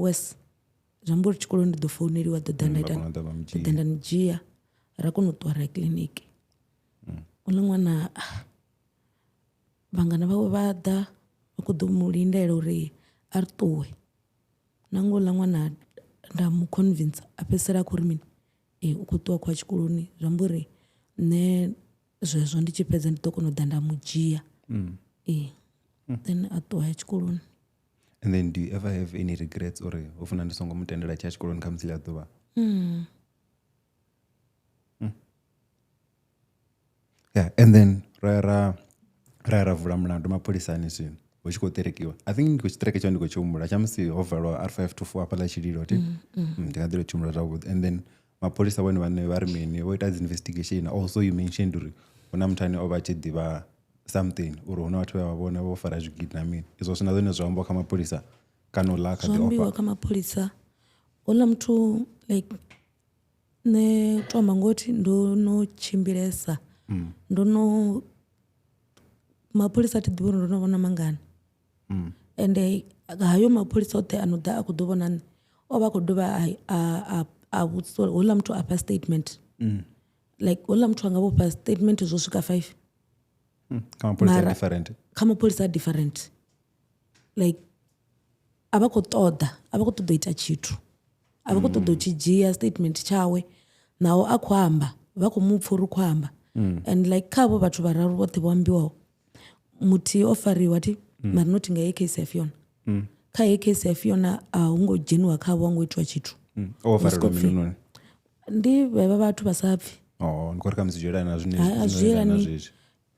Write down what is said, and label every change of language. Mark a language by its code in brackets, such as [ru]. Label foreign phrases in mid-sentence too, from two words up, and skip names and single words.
[ve] worse zwi amba uri tshikoloni ndi ḓo founeliwa ḓo ḓa nda ni dzhia ra kona u ṱuwa ra ya kiḽiniki uḽa ṅwana vhangana vhawe vha ḓa vha khou ḓo mu lindela uri a ri ṱuwe na ngo uḽa ṅwana nda mu convince a fhedzisela a khou ri mini u khou ṱuwa khou ya tshikoloni zwi amba uri nṋe zwezwo ndi tshi fhedza ndi ḓo kona u ḓa nda mu dzhia then a ṱuwa ya tshikoloni. [en] And then do you ever have any regrets or [ve] u funa ndi songo mutendela tsha tshikoloni kha musi ḽa ḓuvha [en] yeah and then [ve] ra vula mulandu mapholisani zwino hu tshi khou terekiwa [en] I think [ve] ndi khou tshiṱireke tsho ndi khou tshi humbula tsha musi ho valwa R5 to 4 hafhaḽa Tshililo ndi nga ḓilo tshi humbula zwavhuḓi [en] and then [ve] mapholisa vhone vhane vha ri mini vho ita dzi investigation [en] also you mentioned [ve] uri hu na muthu ane o vha tshi ḓivha something uri hu na vhathu vha vhona vho fara zwigidi na mini izwo zwina zwone zwa ambiwa kha mapholisa kana ula kha ḓi ambiwa kha mapholisa ola muthu like ne toma ngoti ndo no tshimbilesa ndo no mapholisa ti ḓivha ndo no vhona mangana ende hayo mapholisa oṱhe ano ḓa a khou ḓo vhona nṋe o vha a khou dovha a vhudzisa uri houḽa muthu a fha statement like houḽa muthu anga vhofha statement zwo swika 5 kha mapholisa a different like a vha khou ṱoḓa u ita tshithu a vha khou ṱoḓa u tshi dzhia statement tshawe naho a khou amba vha khou mu pfha uri khou amba [en] and like [ve] kha avho vhathu vhararu vhoṱhe vho ambiwaho muthihi o fariwa ti mari not nga heyi case ya Fiona kha heyi case ya Fiona a hu ngo dzheniwa kha avho a ngo itiwa tshithu o fariwa minunoni ndi vha vhathu vha sa pfhi ndi khou ri kha musi dzhielani na zwine